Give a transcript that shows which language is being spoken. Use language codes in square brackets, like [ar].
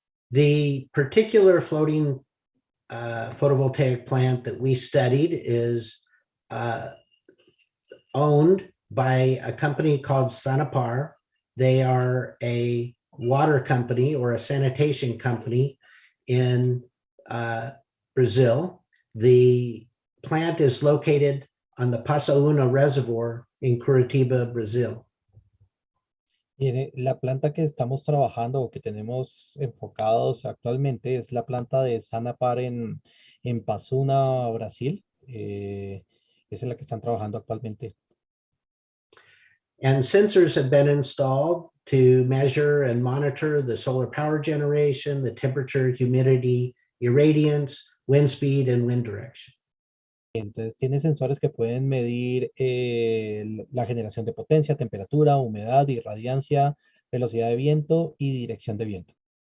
[en] The particular floating photovoltaic plant that we studied is owned by a company called Sanepar. They are a water company or a sanitation company in Brazil. The plant is located on the Pasaúna Reservoir in Curitiba, Brazil. [es] La planta que estamos trabajando o que tenemos enfocados actualmente es la planta de Sanapar en Pasuna, Brasil. Esa es la que están trabajando actualmente. [en] And sensors have been installed to measure and monitor the solar power generation, the temperature, humidity, irradiance, wind speed, and wind direction. [es] Entonces tiene sensores que pueden medir la generación de potencia, temperatura, humedad, irradiancia, velocidad de viento y dirección de viento.